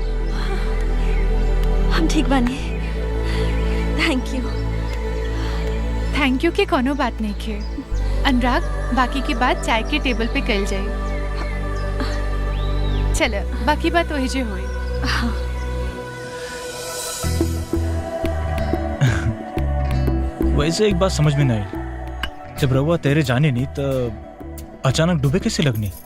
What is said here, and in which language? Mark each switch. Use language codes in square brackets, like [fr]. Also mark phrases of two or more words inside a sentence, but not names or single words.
[bho] हम ठीक बानी। [en] Thank you. Thank you [bho] की कोनो बात नहीं खे। अनुराग, बाकी की बात चाय के टेबल पे कल जाए। चल बाकी बात वही जे होए। वैसे एक बात समझ में नहीं आई, जब रहुआ तेरे जाने नहीं तो अचानक डूबे कैसे लगनी?